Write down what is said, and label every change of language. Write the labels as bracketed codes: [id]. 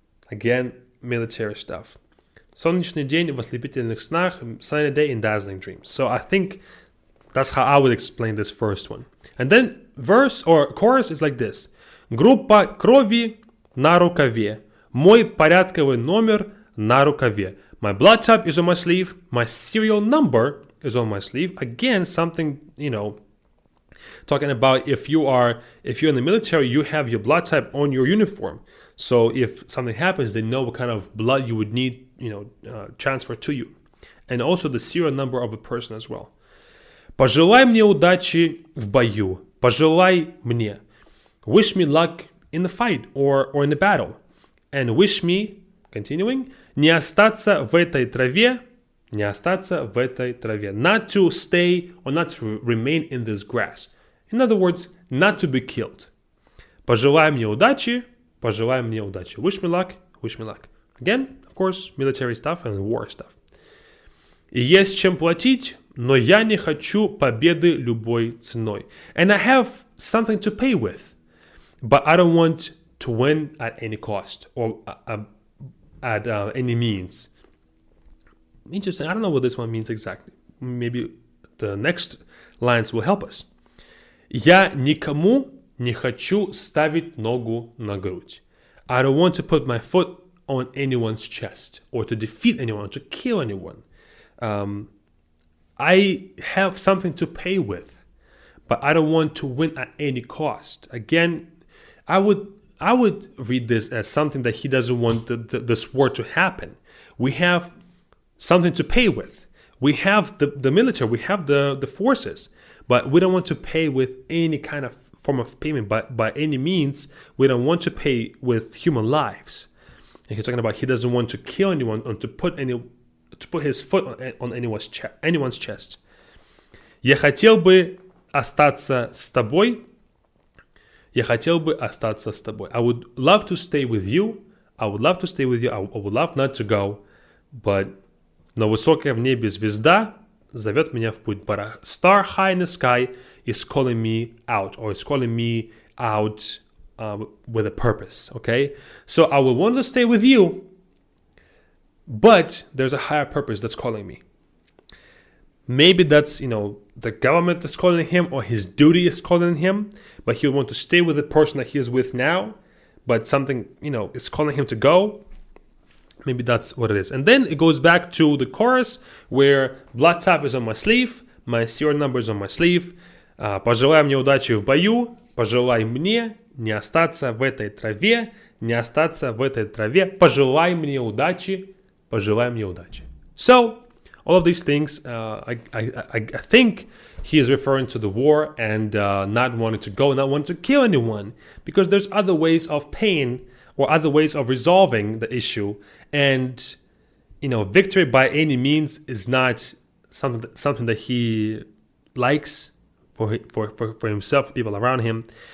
[en] Again, military stuff. [ru] Солнечный день в ослепительных снах, [en] sunny day in dazzling dreams. So I think that's how I would explain this first one. And then verse or chorus is like this. [ru] Группа крови на рукаве. Мой порядковый номер на рукаве. [en] My blood type is on my sleeve. My serial number is on my sleeve. Again, something, talking about if you're in the military, you have your blood type on your uniform. So if something happens, they know what kind of blood you would need, transfer to you. And also the serial number of a person as well. [ru] Пожелай мне удачи в бою. Пожелай мне. [en] Wish me luck in the fight or in the battle. And wish me, continuing, [ru] не остаться в этой траве. Не остаться в этой траве. [en] Not to stay or not to remain in this grass. In other words, not to be killed. [ru] Пожелай мне удачи. Пожелай мне удачи. [en] Wish me luck. Wish me luck. Again, of course, military stuff and war stuff. [ru] И есть чем платить, но я не хочу победы любой ценой. [en] And I have something to pay with, but I don't want to win at any cost or at any means. Interesting. I don't know what this one means exactly. Maybe the next lines will help us. [ru] Я никому не хочу ставить ногу на грудь. [en] I don't want to put my foot on anyone's chest or to defeat anyone, to kill anyone. I have something to pay with, but I don't want to win at any cost. Again, I would read this as something that he doesn't want this war to happen. We have something to pay with. We have the military, we have the forces, but we don't want to pay with any kind of form of payment. But by any means, we don't want to pay with human lives. And he's talking about he doesn't want to kill anyone or to put his foot on anyone's chest. [ru] Я хотел бы остаться с тобой. Я хотел бы остаться с тобой. [en] I would love to stay with you. I would love to stay with you. I would love not to go. But [ru] но высокая в небе звезда зовет меня в путь. [en] But a star high in the sky is calling me out, or is calling me out with a purpose. Okay? So I will want to stay with you, but there's a higher purpose that's calling me. Maybe that's, the government is calling him or his duty is calling him, but he'll want to stay with the person that he is with now, but something, is calling him to go. Maybe that's what it is. And then it goes back to the chorus where blood type is on my sleeve, my serial number is on my sleeve. [ru] Пожелай мне удачи в бою, пожелай мне не остаться в этой траве, не остаться в этой траве, пожелай мне удачи, пожелай мне удачи. [en] So, all of these things, I think he is referring to the war and not wanting to go, not wanting to kill anyone, because there's other ways of paying or other ways of resolving the issue. And, victory by any means is not something that he likes for himself, for people around him.